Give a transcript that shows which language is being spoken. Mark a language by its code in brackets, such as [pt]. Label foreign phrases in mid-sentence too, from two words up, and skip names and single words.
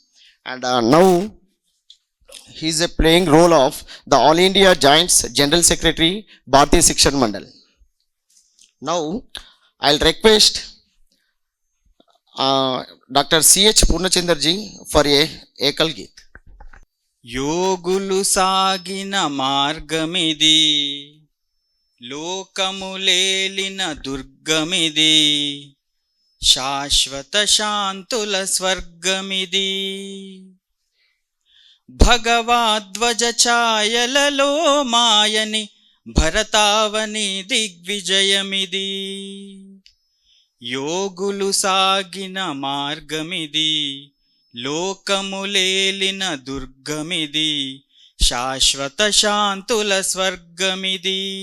[en] And now he is playing role of the All India Giants General Secretary, Bharatiya Sikshan Mandal. Now I'll request Dr. C.H. Purnachandra ji for a Ekal Geet. [te] యోగులు సాగిన మార్గమిది లోకములేలిన దుర్గమిది శాశ్వత శాంతుల స్వర్గమిది भगवाध्वज छायలలో మాయని భరతావని దిగ్విజయమిది యోగులు సాగిన మార్గమిది లోకములేలిన దుర్గమిది శాశ్వత శాంతుల స్వర్గమిది